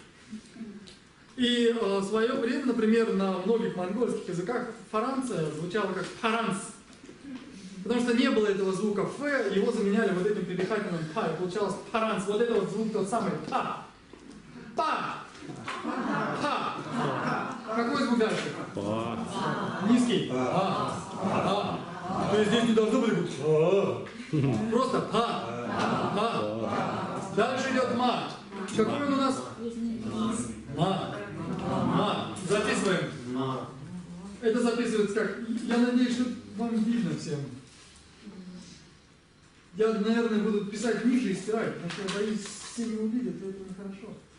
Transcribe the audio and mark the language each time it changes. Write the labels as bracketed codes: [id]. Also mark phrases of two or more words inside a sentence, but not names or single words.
[ru] И в свое время, например, на многих монгольских языках Франция звучала как фаранс. Потому что не было этого звука Ф, его заменяли вот этим придыхательным П, и получалось фаранс. Вот это вот звук тот самый Па. Па. Па. Какой звук дальше? Па. Низкий. Па. Па. То есть здесь не должно быть Па. Просто Па. Па. Дальше идет Ма. Какой он у нас? Ма. Ма. Записываем. Это записывается как... Я надеюсь, что вам видно всем. Я, наверное, буду писать ниже и стирать, потому что я боюсь, все не увидят, и это нехорошо.